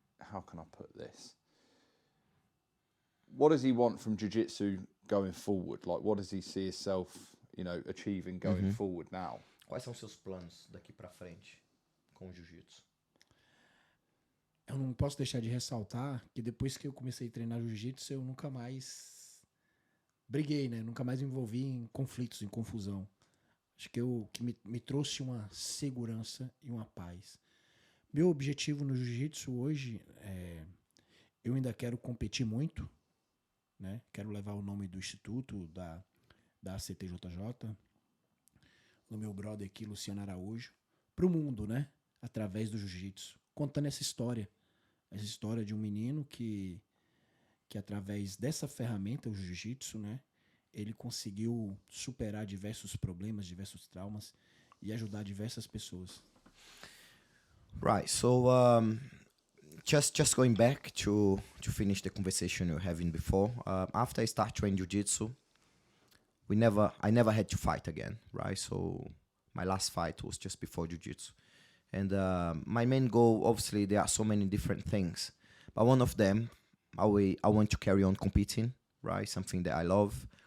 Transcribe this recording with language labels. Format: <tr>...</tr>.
<en>How can I put this? What does he want from jiu-jitsu going forward? Like, what does he see himself, achieving going forward now?</en> <pt>Quais são seus planos daqui para frente com o jiu-jitsu? Eu não posso deixar de ressaltar que depois que eu comecei a treinar jiu-jitsu, eu nunca mais briguei, né? Nunca mais me envolvi em conflitos, em confusão. Acho que me trouxe uma segurança e uma paz. Meu objetivo no jiu-jitsu hoje eu ainda quero competir muito, né? Quero levar o nome do instituto, da ACTJJ, do meu brother aqui, Luciano Araújo, pro mundo, né? Através do jiu-jitsu, contando essa história de um menino que através dessa ferramenta, o jiu-jitsu, né? Ele conseguiu superar diversos problemas, diversos traumas e ajudar diversas pessoas.</pt> <en>Right. So just going back to finish the conversation you were having before. After I start training jiu-jitsu, I never had to fight again. Right. So my last fight was just before jiu-jitsu, and my main goal, obviously, there are so many different things, but one of them, I want to carry on competing right? Something that I love.</en>